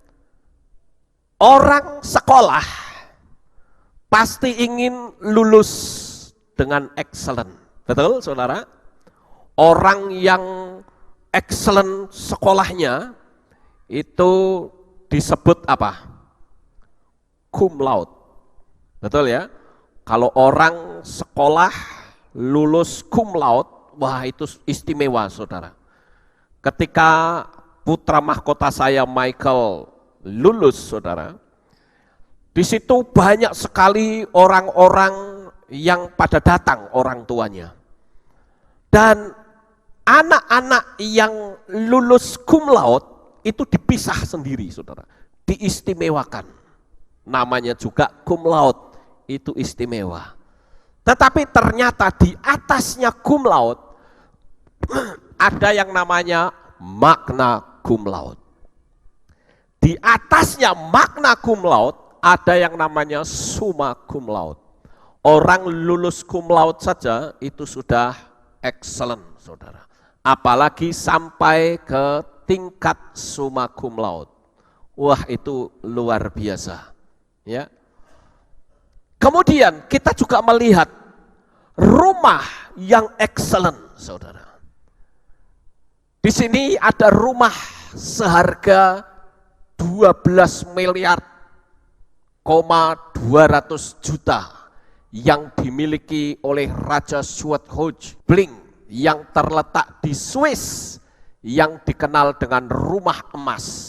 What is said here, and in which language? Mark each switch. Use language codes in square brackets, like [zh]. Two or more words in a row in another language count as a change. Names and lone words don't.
[id] Kemudian, Orang sekolah pasti ingin lulus dengan excellent. Betul, saudara? Orang yang excellent sekolahnya itu disebut apa? [la] Cum laude. [id] Betul ya? Kalau orang sekolah lulus [la] cum laude, [id] wah itu istimewa, saudara. Ketika putra mahkota saya Michael lulus, saudara, di situ banyak sekali orang-orang yang pada datang, orang tuanya. Dan anak-anak yang lulus [la] cum laude [id] itu dipisah sendiri, saudara. Diistimewakan. Namanya juga [la] cum laude, [id] itu istimewa. Tetapi ternyata di atasnya [la] cum laude [id] ada yang namanya [la] magna cum laude. [id] Di atasnya [la] magna cum laude [id] ada yang namanya [la] summa cum laude. [id] Orang lulus [la] cum laude [id] saja itu sudah excellent, saudara. Apalagi sampai ke tingkat [la] summa cum laude. [id] Wah, itu luar biasa. Ya. Kemudian kita juga melihat rumah yang excellent, saudara. Di sini ada rumah seharga 12 miliar, 200 juta yang dimiliki oleh Raja Swarthoge-Bling yang terletak di Swiss yang dikenal dengan rumah emas.